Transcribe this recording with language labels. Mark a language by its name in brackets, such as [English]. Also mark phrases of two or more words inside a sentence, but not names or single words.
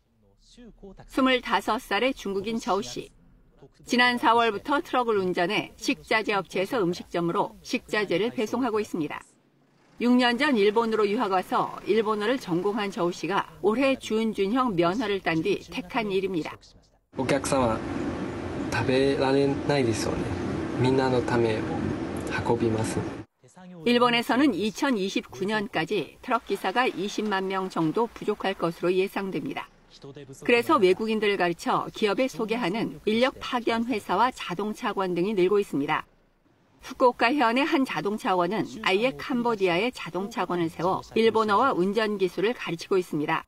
[Korean] 25살의 중국인 저우 씨. 지난 4월부터 트럭을 운전해 식자재 업체에서 음식점으로 식자재를 배송하고 있습니다. 6년 전 일본으로 유학 와서 일본어를 전공한 저우 씨가 올해 준준형 면허를 딴 뒤 택한 일입니다. [Japanese] お客様食べられないですよね。みんなのため運びます。 [Korean] 일본에서는 2029년까지 트럭 기사가 20만 명 정도 부족할 것으로 예상됩니다. 그래서 외국인들을 가르쳐 기업에 소개하는 인력 파견 회사와 자동차원 등이 늘고 있습니다. 후쿠오카 현의 한 자동차원은 아예 캄보디아에 자동차원을 세워 일본어와 운전 기술을 가르치고 있습니다.